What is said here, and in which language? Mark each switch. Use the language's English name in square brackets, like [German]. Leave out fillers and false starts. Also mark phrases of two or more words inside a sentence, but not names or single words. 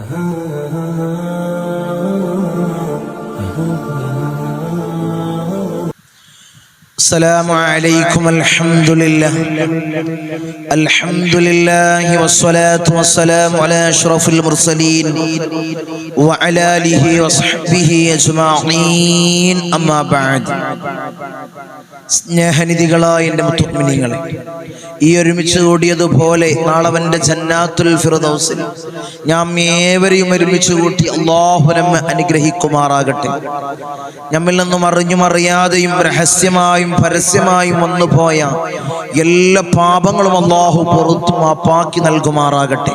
[Arabic] السلام عليكم. الحمد لله والصلاة والسلام على أشرف المرسلين وعلى آله وصحبه أجمعين. أما بعد. [Malayalam] സ്നേഹനിധികളായ എൻ്റെ മുഅ്മിനീങ്ങളെ, ഈ ഒരുമിച്ച് കൂടിയതുപോലെ നാളവൻ്റെ ജന്നാത്തുൽ ഫിർദൗസിൽ നാം ഏവരെയും ഒരുമിച്ച് കൂട്ടി അല്ലാഹു നമ്മെ അനുഗ്രഹിക്കുമാറാകട്ടെ. നമ്മിൽ നിന്നും അറിഞ്ഞും അറിയാതെയും രഹസ്യമായും പരസ്യമായും വന്നുപോയ എല്ലാ പാപങ്ങളും അല്ലാഹു പുറത്തു മാപ്പാക്കി നൽകുമാറാകട്ടെ.